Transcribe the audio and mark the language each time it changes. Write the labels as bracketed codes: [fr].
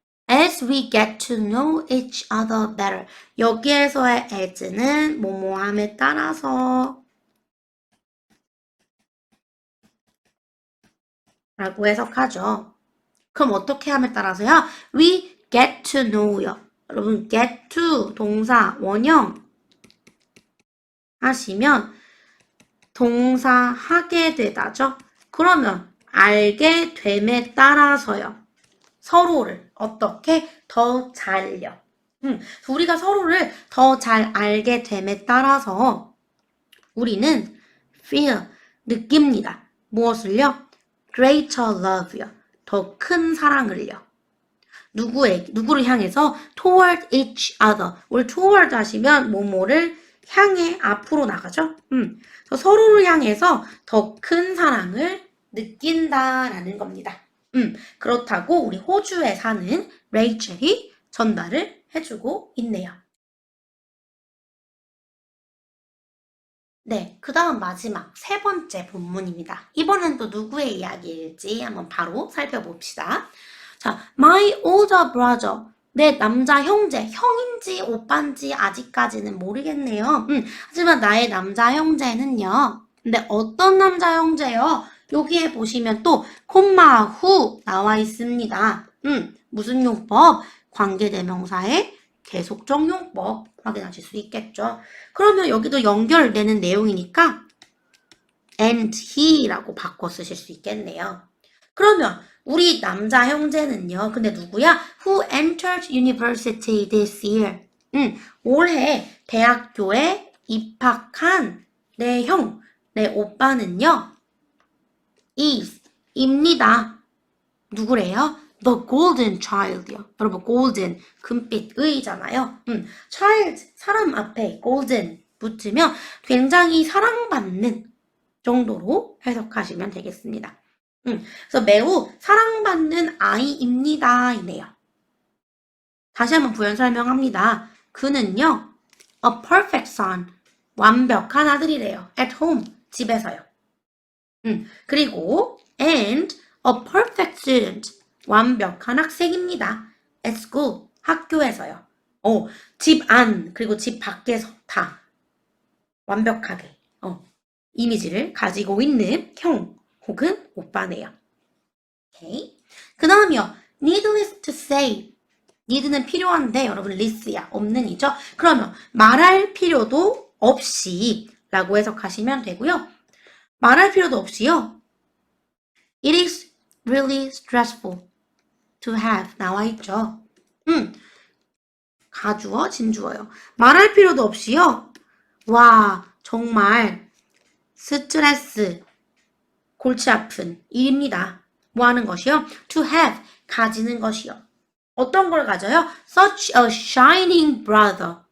[en] As we get to know each other better. [ko] 여기에서의 as는 뭐뭐함에 따라서 라고 해석하죠. 그럼 어떻게 함에 따라서요? [en] We get to know요. [ko] 여러분 get to 동사 원형 하시면 동사 하게 되다죠. 그러면 알게 됨에 따라서요. 서로를 어떻게 더 잘요. 우리가 서로를 더 잘 알게 됨에 따라서 우리는 feel 느낍니다. 무엇을요? [en] greater love [ko] 요. 더 큰 사랑을요. 누구를 향해서 [en] toward each other. [ko] 우리 toward 하시면 뭐뭐를 향해 앞으로 나가죠. 서로를 향해서 더 큰 사랑을 느낀다라는 겁니다. 그렇다고 우리 호주에 사는 레이첼이 전달을 해주고 있네요. 네, 그 다음 마지막 세 번째 본문입니다. 이번엔 또 누구의 이야기일지 한번 바로 살펴봅시다. [en] 자, my older brother. [ko] 내 남자 형제, 형인지 오빠인지 아직까지는 모르겠네요. 하지만 나의 남자 형제는요. 근데 어떤 남자 형제요? 여기에 보시면 또 콤마 후 나와 있습니다. 무슨 용법? 관계대명사의 계속적 용법 확인하실 수 있겠죠. 그러면 여기도 연결되는 내용이니까 and he라고 바꿔 쓰실 수 있겠네요. 그러면 우리 남자 형제는요. 근데 누구야? [en] Who entered university this year? [ko] 올해 대학교에 입학한 내 형, 내 오빠는요. is 입니다. 누구래요? [en] The golden child요. [ko] 여러분 golden 금빛의잖아요. child 사람 앞에 golden 붙으면 굉장히 사랑받는 정도로 해석하시면 되겠습니다. 그래서 매우 사랑받는 아이입니다. 이네요. 다시 한번 부연 설명합니다. 그는요. [en] A perfect son. [ko] 완벽한 아들이래요. [en] At home. [ko] 집에서요. 그리고 [en] and a perfect student. [ko] 완벽한 학생입니다. [en] At school. [ko] 학교에서요. 집 안 그리고 집 밖에서 다 완벽하게 이미지를 가지고 있는 형 혹은 오빠네요. 오케이. 그 다음이요. [en] needless to say. [ko] need는 필요한데 여러분 less야. 없는이죠. 그러면 말할 필요도 없이 라고 해석하시면 되고요. 말할 필요도 없이요. [en] It is really stressful to have [ko] 나와 있죠. 가주어, 진주어요. 말할 필요도 없이요. 와, 정말 스트레스, 골치 아픈 일입니다. 뭐 하는 것이요? [en] To have, [ko] 가지는 것이요. 어떤 걸 가져요? [en] Such a shining brother.